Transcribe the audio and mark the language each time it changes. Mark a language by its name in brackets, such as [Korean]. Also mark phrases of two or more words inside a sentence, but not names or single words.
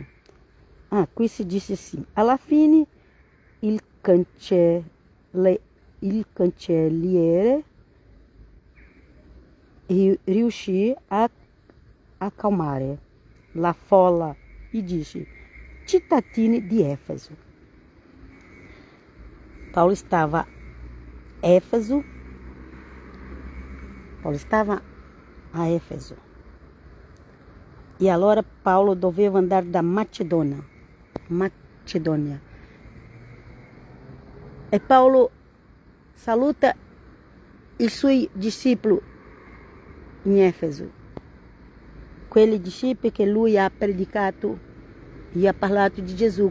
[Italian] Qui si dice assim: alla fine il cancelliere riuscì a acalmare la folla e disse: cittadini di Éfeso. [Portuguese] Paulo estava a Éfeso. [Italian] E allora Paulo doveva andare da Macedônia. E Paulo saluta i suoi discepoli in Éfeso. Quelli discepoli che lui ha predicato e ha parlato di Gesù.